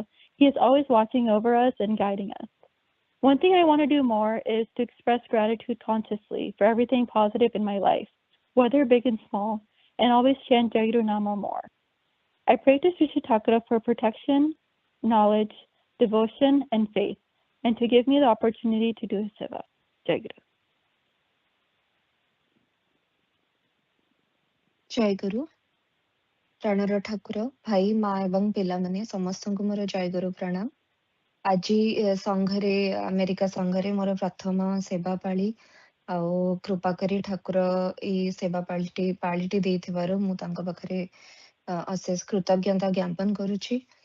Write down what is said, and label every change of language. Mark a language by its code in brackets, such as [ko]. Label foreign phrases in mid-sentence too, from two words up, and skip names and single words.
[en] He is always watching over us and guiding us. One thing I want to do more is to express gratitude consciously for everything positive in my life, whether big and small, and always chant Jai Guru Nama more. I pray to Sri Thakura for protection, knowledge, devotion, and faith, and to give me the opportunity to do his seva. Jai Guru. [or] ଜୟ ଗୁରୁ ପ୍ରାଣର ଠାକୁର ଭାଇ ମା ଏବଂ ପିଲାମାନେ ସମସ୍ତଙ୍କୁ ମୋର ଜୟ ଗୁରୁ ପ୍ରଣାମ। ଆଜି ସଂଘରେ ଆମେରିକା ସଂଘରେ ମୋର ପ୍ରଥମ ସେବା ପାଳି ଆଉ କୃପା କରି ଠାକୁର ଏଇ ସେବା ପାଳିଟି ଦେଇଥିବାରୁ ମୁଁ ତାଙ୍କ ପାଖରେ ଅଶେଷ କୃତଜ୍ଞତା ଜ୍ଞାପନ କରୁଛି।